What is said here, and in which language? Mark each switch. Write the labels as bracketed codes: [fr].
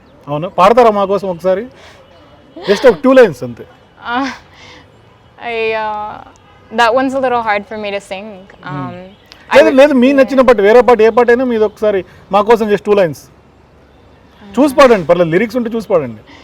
[te] అవును, పాడతారా మా కోసం ఒకసారి? జస్ట్ ఒక 2 లైన్స్ అంతే. [en] That one's a little hard for me to sing. [te] లేదు మీ నచ్చిన పాట వేరే పాట ఏ పాట అయినా మీది ఒకసారి మా కోసం జస్ట్ 2 lines చూసి పాడండి, పర్లేదు లిరిక్స్ ఉంటే చూసి పాడండి.